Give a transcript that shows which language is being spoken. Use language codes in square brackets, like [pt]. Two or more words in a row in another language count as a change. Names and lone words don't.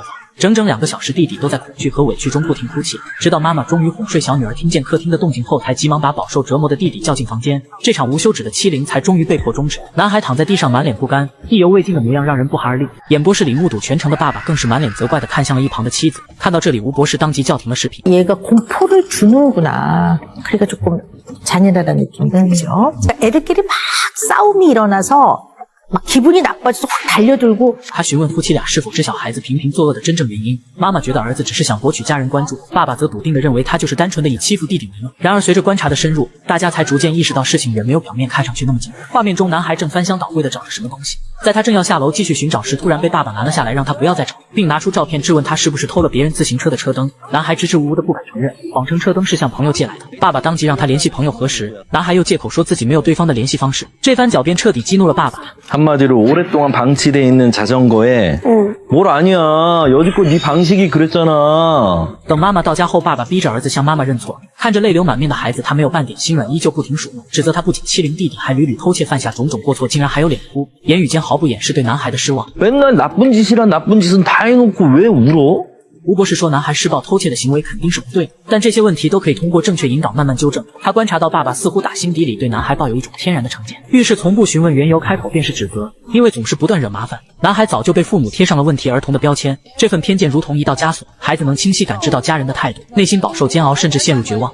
[zh] 整整2个小时，弟弟都在恐惧和委屈中不停哭泣，直到妈妈终于哄睡小女儿，听见客厅的动静后，才急忙把饱受折磨的弟弟叫进房间。这场无休止的欺凌才终于被迫终止。男孩躺在地上，满脸不甘、意犹未尽的模样让人不寒而栗。演播室里目睹全程的爸爸更是满脸责怪地看向了一旁的妻子。看到这里，吴博士当即叫停了视频。 [ko] 얘가 공포를 주는구나. 그러니까 조금 잔인하다는 느낌이 들죠. 애들끼리 막 싸움이 일어나서 막 기분이 나빠져서 확 달려들고 [zh] 他询问夫妻俩是否知晓孩子频频作恶的真正原因。妈妈觉得儿子只是想博取家人关注，爸爸则笃定地认为他就是单纯的以欺负弟弟为乐。然而随着观察的深入，大家才逐渐意识到事情远没有表面看上去那么简单。画面中，男孩正翻箱倒柜地找着什么东西，在他正要下楼继续寻找时，突然被爸爸拦了下来，让他不要再找，并拿出照片质问他是不是偷了别人自行车的车灯。男孩支支吾吾的不敢承认，谎称车灯是向朋友借来的。爸爸当即让他联系朋友核实，男孩又借口说自己没有对方的联系方式。这番狡辩彻底激怒了爸爸。 [ko] 한마디로 오랫동안 방치돼 있는 자전거에 뭘 아니야 여지껏 네 방식이 그랬잖아. [zh] 等妈妈到家后，爸爸逼着儿子向妈妈认错。看着泪流满面的孩子，他没有半点心软，依旧不停数落，指责他不仅欺凌弟弟，还屡屡偷窃，犯下种种过错，竟然还有脸哭，言语间毫不掩饰对男孩的失望。 [ko] 맨날 나쁜 짓이란 나쁜 짓은 다 해놓고 왜 울어? [zh] 吴博士说，男孩施暴偷窃的行为肯定是不对的，但这些问题都可以通过正确引导慢慢纠正。他观察到爸爸似乎打心底里对男孩抱有一种天然的成见，遇事从不询问缘由，开口便是指责，因为总是不断惹麻烦。男孩早就被父母贴上了问题儿童的标签，这份偏见如同一道枷锁，孩子能清晰感知到家人的态度，内心饱受煎熬，甚至陷入绝望。